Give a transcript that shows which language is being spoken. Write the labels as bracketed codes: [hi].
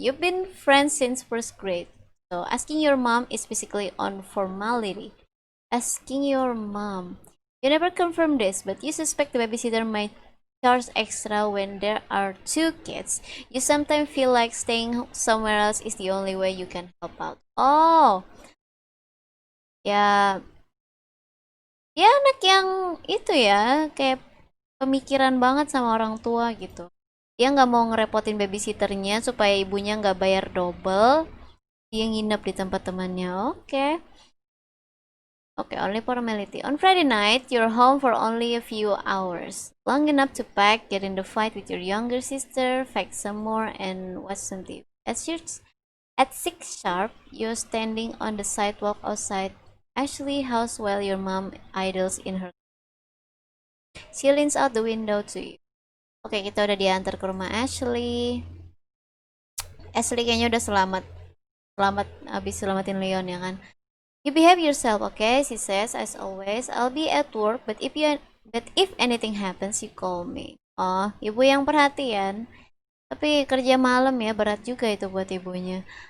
[en] You've been friends since first grade. So asking your mom is basically on formality. Asking your mom. You never confirm this, but you suspect the babysitter might charge extra when there are two kids. You sometimes feel like staying somewhere else is the only way you can help out. [id] Oh, ya, ya anak yang itu ya, kayak pemikiran banget sama orang tua gitu. Dia nggak mau ngerepotin babysitternya supaya ibunya nggak bayar double. Dia nginep di tempat temannya. [en] Oke. Okay, only formality. On Friday night, you're home for only a few hours. Long enough to pack, get in the fight with your younger sister, pack some more, and watch some TV. At 6 sharp, you're standing on the sidewalk outside Ashley's house while your mom idles in her. She leans out the window to you. [id] Oke, kita udah diantar ke rumah Ashley. Ashley kayaknya udah selamat. Selamat habis selamatin Leon ya kan. [en] You behave yourself, okay? She says, as always. I'll be at work, but if anything happens, you call me. [id] Oh, ibu yang perhatian. Tapi kerja malam ya, berat juga itu buat ibunya.